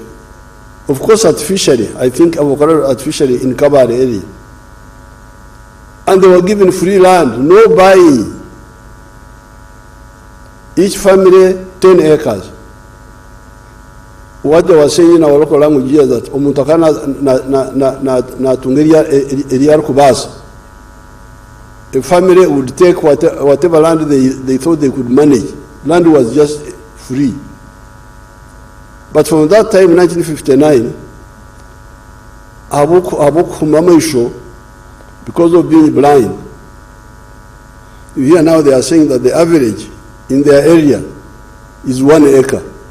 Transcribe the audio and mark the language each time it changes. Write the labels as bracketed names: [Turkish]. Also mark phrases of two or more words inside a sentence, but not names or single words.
[English] Of course, artificially, I think overcrowded artificially in Kabare area. And they were given free land, no buying. Each family 10 acres. What they were saying in our local language is that [Nyankole] umutakana na tungeria eliar kubasa. [English] a family would take whatever land they thought they could manage. Land was just free. But from that time, 1959, because of being blind, here now they are saying that the average in their area is 1 acre.